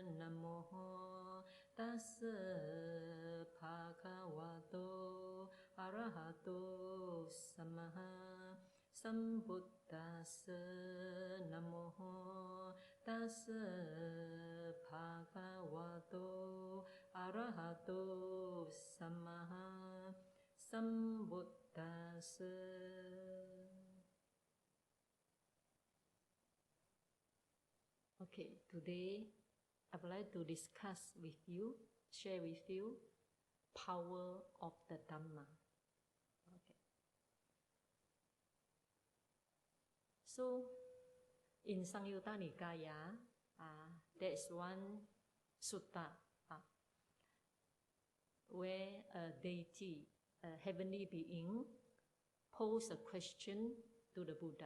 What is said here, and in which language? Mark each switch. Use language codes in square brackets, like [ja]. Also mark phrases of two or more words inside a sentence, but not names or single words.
[pi] Namo tassa bhagavato arahato sammaha sambuddhassa. Namo tassa bhagavato arahato sammaha sambuddhassa. [en] Okay, today I would like to discuss with you, share with you, power of the Dhamma. Okay. So, in Samyutta Nikaya, there is one sutta where a deity, a heavenly being, posed a question to the Buddha.